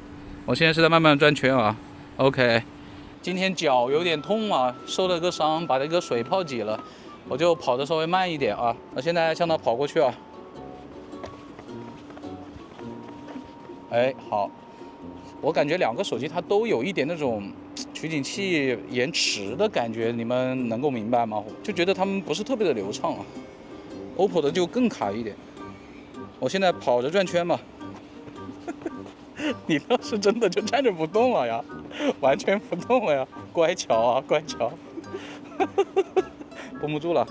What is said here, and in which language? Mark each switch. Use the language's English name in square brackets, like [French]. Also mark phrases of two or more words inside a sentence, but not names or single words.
[Chinese] 我現在是在慢慢轉圈啊。OK， 今天腳有點痛啊，受了個傷，把這個水泡擠了，我就跑得稍微慢一點啊。我現在向他跑過去啊。哎，好。我感覺2個手機它都有一點那種取景器延遲的感覺，你們能夠明白嗎？就覺得他們不是特別的流暢啊。OPPO 的就更卡一點。我現在跑着轉圈吧。你倒是真的就站着不動了呀，完全不動了呀，乖巧啊，乖巧，繃不住了。